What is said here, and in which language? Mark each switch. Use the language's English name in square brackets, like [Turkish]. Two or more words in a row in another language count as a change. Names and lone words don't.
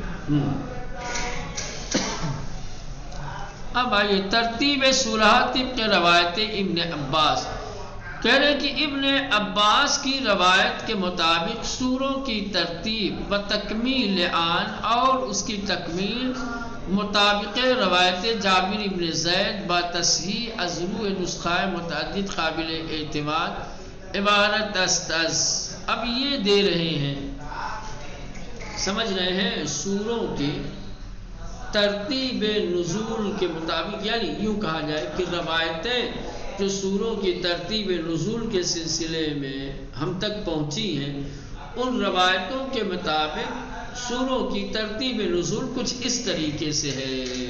[Urdu] اب آئیے ترتیب سورات کے روایت ابن عباس، کہہ رہے کہ ابن عباس کی روایت کے مطابق سوروں کی [Persian] ترتیب و تکمیل آن [Urdu] اور اس کی تکمیل [Persian] مطابق روایت جابر ابن زید با تصحیح از روح نسخہ متعدد قابل اعتماد عبارت است۔ [Urdu] اب یہ دے رہے ہیں، سمجھ رہے ہیں، سوروں کی ترتیب نزول کے مطابق، یعنی یوں کہا جائے کہ روایتیں جو سوروں کی ترتیب نزول کے سلسلے میں ہم تک پہنچی ہیں، ان روایتوں کے مطابق سوروں کی ترتیب نزول کچھ اس طریقے سے ہے۔